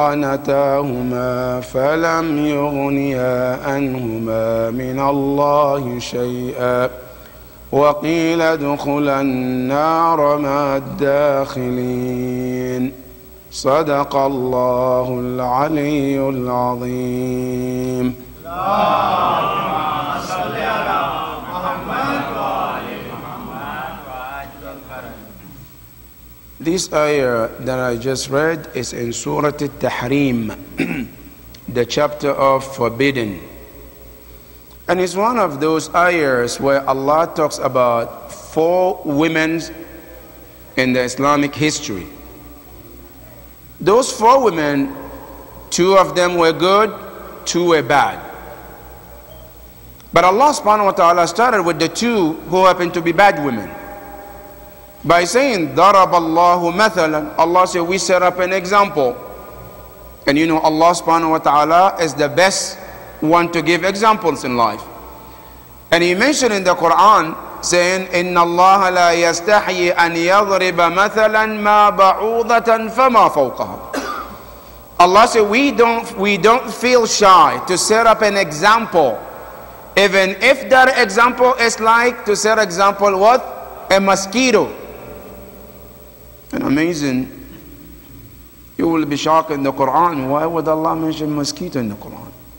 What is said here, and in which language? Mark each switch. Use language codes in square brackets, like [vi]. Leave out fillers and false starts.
[ar] فخانتاهما فلم يغنيا عنهما من الله شيئا وقيل ادخلا النار مع الداخلين صدق الله العلي العظيم. اللهم صل على محمد وآل محمد. [en] This ayah that I just read is in Surah At-Tahrim, the chapter of forbidden. And it's one of those ayahs where Allah talks about 4 women in the Islamic history. Those 4 women, 2 of them were good, 2 were bad. But Allah subhanahu wa ta'ala started with the 2 who happened to be bad women. By saying, [ar] ضَرَبَ اللَّهُ مَثَلًا, [en] Allah said, we set up an example. And you know, Allah subhanahu wa ta'ala is the best one to give examples in life. And He mentioned in the Quran, saying, [ar] إِنَّ اللَّهَ لَا يَسْتَحْيِي أَنْ يَضْرِبَ مَثَلًا مَا بَعُوضَةً فَمَا فَوْقَهَا. [en] Allah said, we don't feel shy to set up an example, even if that example is like to set example what? A mosquito. And amazing, You will be shocked in the Quran. Why would Allah mention mosquito in the Quran?